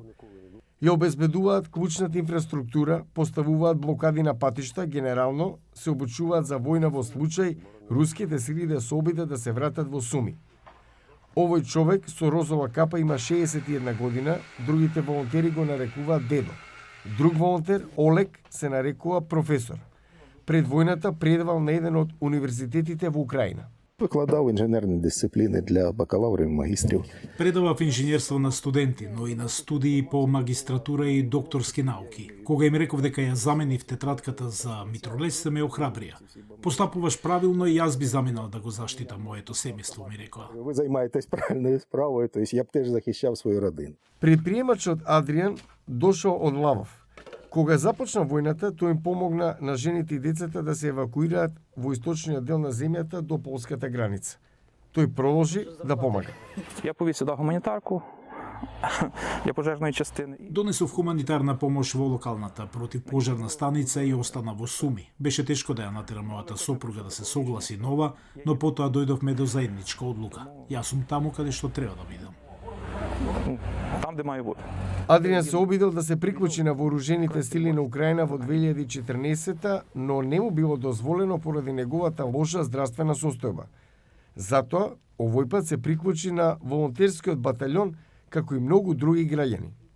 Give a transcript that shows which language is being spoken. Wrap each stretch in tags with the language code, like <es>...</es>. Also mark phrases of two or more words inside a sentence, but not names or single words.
<mk>Ја обезбедуваат клучната инфраструктура, поставуваат блокади на патишта, генерално се обучуваат за војна во случај руските сили да се обидат да се вратат во Суми. Овој човек со розова капа има 61 година, другите волонтери го нарекуваат дедо. Друг волонтер, Олег, се нарекува професор. Пред војната предавал на еден од универзитетите во Украина.</mk> <uk>Викладав інженерні дисципліни для бакалаврів і магістрів.</uk> <mk>Предавав инженерство на студенти, но и на студии по магистратура и докторски науки. Кога им реков дека ја заменив тетратката за митролез, се ме охрабрија. Постапуваш правилно и јас би заминал да го заштитам моето семејство, ми рекоа.</mk> <uk>Ви займаєтесь правильною справою, то я б теж захищав свою родину.</uk> <mk>Предприемачот Адриан дошол од Лавов. Кога започна војната, тој им помогна на жените и децата да се евакуираат во источниот дел на земјата до полската граница. Тој продолжи да помага.</mk> <uk>Я повіз сюди гуманітарку для пожежної частини.</uk> <mk>Донесов хуманитарна помош во локалната противпожарна станица и остана во Суми. Беше тешко да ја натера мојата сопруга да се согласи нова, но потоа дојдовме до заедничка одлука. Јас сум таму каде што треба да бидам.</mk> <uk>Там, де має бути.</uk> <mk>Адриан се обидел да се приклучи на вооружените сили на Украина во 2014, но не му било дозволено поради неговата лоша здравствена состојба. Затоа, овој пат се приклучи на волонтерскиот батальон, како и многу други граѓани.</mk>